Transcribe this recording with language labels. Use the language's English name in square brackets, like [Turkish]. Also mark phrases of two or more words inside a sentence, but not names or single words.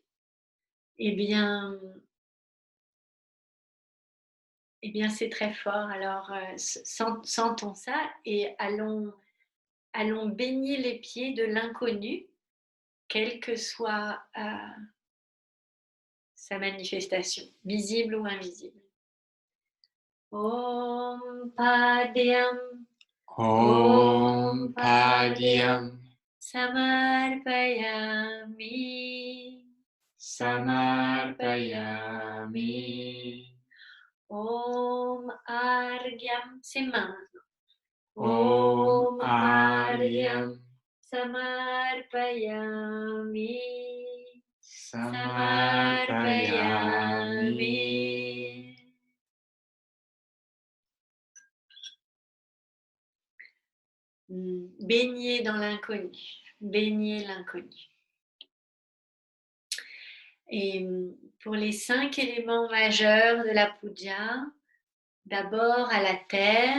[French] Eh bien, c'est très fort. Alors, sentons ça et allons baigner les pieds de l'inconnu, quel que soit sa manifestation, visible ou invisible. [Sanskrit] Om Padyam. Om Padyam. Samarpayami. Samarpayami. Om Argyam, [French] c'est main. [Sanskrit] Om Aryam. Samarpayami. Samarpayami. [French] Baigner dans l'inconnu. Baigner l'inconnu. Et pour les 5 éléments majeurs de la puja, d'abord à la terre.